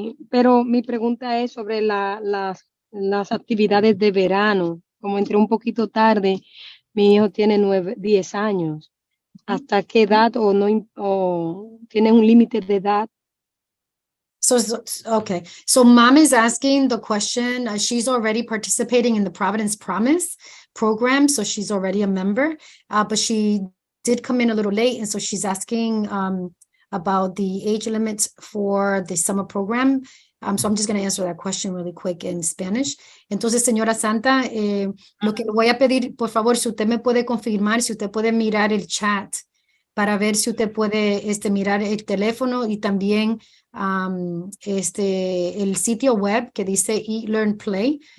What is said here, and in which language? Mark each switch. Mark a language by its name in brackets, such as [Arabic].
[Spanish] Pero mi pregunta es sobre las actividades de verano. Como entré un poquito tarde, mi hijo tiene 10 años. ¿Hasta qué edad o tiene un límite de edad? [English] Okay. So mom is asking the question. She's already participating in the Providence Promise program. So she's already a member, but she did come in a little late. And so she's asking about the age limits for the summer program. So I'm just going to answer that question really quick in Spanish. [Spanish] Entonces, señora Santa, lo que le voy a pedir, por favor, si usted me puede confirmar, si usted puede mirar el chat para ver si usted puede mirar el teléfono y también el sitio web que dice eLearn Play.